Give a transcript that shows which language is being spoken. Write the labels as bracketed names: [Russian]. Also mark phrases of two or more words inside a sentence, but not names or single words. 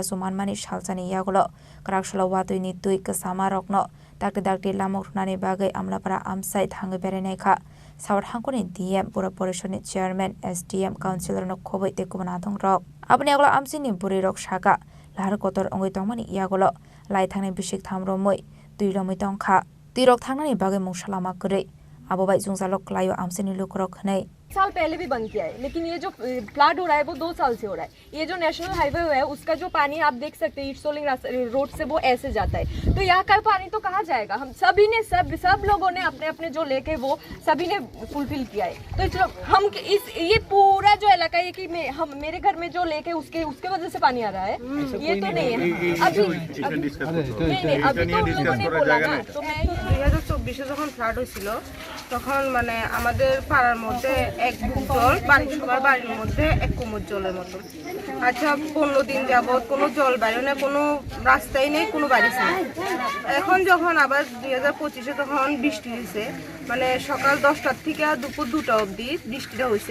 [Kok Borok] sumanmani shalchani yagulo kraksholo watui ni tui kasama rokno dakti lamok runani bagai amlapara amsai thangi berenai kha South Hangoni DM Pura Porishod ni Chairman SDM Councilor no khobai te kubana thong rok aboni agulo amsini buri rok shaka lahar kotor ongoi tongmani yagulo lai thangnai bishik thamromoi tui romoi tongkha tirok thangnani bagai mungsalama kore abo bai jungjalok layo amseni lukorok khnai [Hindi] साल पहले भी बंद किया है, लेकिन ये जो फ्लड हो रहा है वो 2 साल से हो रहा है। ये जो [English] national highway [Hindi] है उसका जो पानी आप देख सकते हैं ईस्ट सोलिंग रोड से वो ऐसे जाता है, तो यहाँ का पानी तो कहाँ जाएगा? हम सभी ने सब लोगों ने अपने अपने जो लेके वो सभी ने फुलफिल किया है। तो हम ये पूरा जो इलाका है कि हम मेरे घर में जो लेके उसके वजह से पानी आ रहा है, ये तो नहीं है। अभी तो लोगों ने बोला ना, तो मैं [Bangla] 2024 যখন ফ্লাড হয়েছিল তখন মানে আমাদের পাড়ার মধ্যে এক বুক জল, সবার বাড়ির মধ্যে এক কোমর জলের মতো। আচ্ছা 15 দিন যাবত কোনো জল বাইরে না, কোনো রাস্তাই নেই, কোনো বাড়ি নেই। এখন যখন আবার 2025-এ তখন বৃষ্টি হয়েছে, মানে সকাল 10টার থেকে দুপুর 2টা অবধি বৃষ্টিটা হয়েছে।